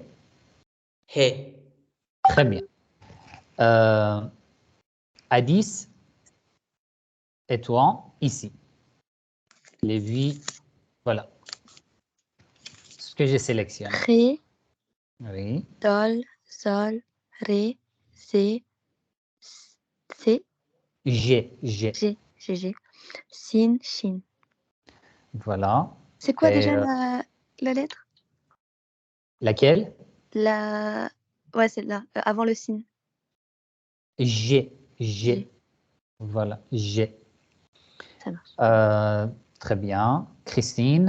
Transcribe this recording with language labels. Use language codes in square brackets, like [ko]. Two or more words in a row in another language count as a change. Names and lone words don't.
[fr] He. très bien. Addis, et toi, ici. Les huit, voilà. Ce que j'ai sélectionné. [ar] خي [fr] Oui, [ar] دال زال ري زي سي [fr] G, [ar] جي جي جي سين شين. [fr] voilà. C'est quoi Et, déjà la lettre? laquelle? La... Ouais, celle-là, avant le signe. G. G. G. Voilà, G. Ça marche. Très bien. Christine,